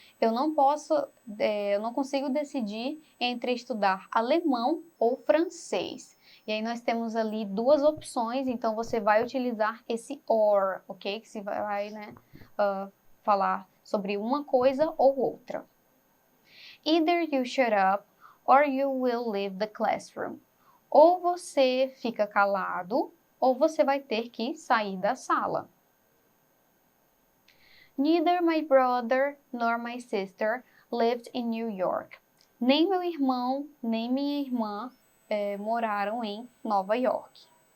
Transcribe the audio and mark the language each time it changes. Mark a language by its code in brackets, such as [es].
[pt] Eu não consigo decidir entre estudar alemão ou francês. E aí nós temos ali duas opções, então você vai utilizar esse or, ok? Que se vai, falar sobre uma coisa ou outra. [en] Either you shut up or you will leave the classroom. [pt] Ou você fica calado, ou você vai ter que sair da sala. [en] Neither my brother nor my sister lived in New York. [pt] Nem meu irmão, nem minha irmã moraram em Nova York.